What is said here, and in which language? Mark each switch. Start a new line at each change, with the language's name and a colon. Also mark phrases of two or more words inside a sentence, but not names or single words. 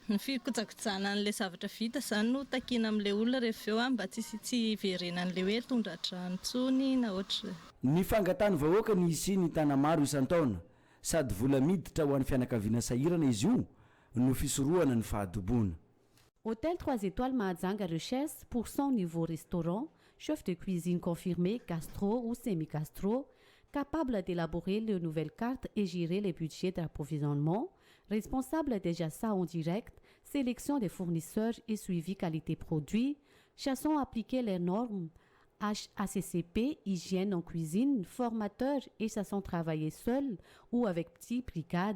Malagasy: Ny fikojakojana an'ilay zavatra vita zany no takina amin'ilay olona rehefa eo mba tsy iverena an'ilay hoe tondra-drano tsony na ohatra. Ny fangatany vahoaka ny isi ny tana maro isan-taona sady vola miditra ho an'ny fianakaviana sahirana izy io no fisorohana ny fahadoboana.
French: Hôtel 3 étoiles Mahajanga recherche pour son niveau restaurant, chef de cuisine confirmé, gastro ou semi-gastro, capable d'élaborer les nouvelles cartes et gérer les budgets d'approvisionnement, responsable des achats en direct, sélection des fournisseurs et suivi qualité produit, chassons appliquer les normes HACCP, hygiène en cuisine, formateur et chassons travailler seul ou avec petite brigade.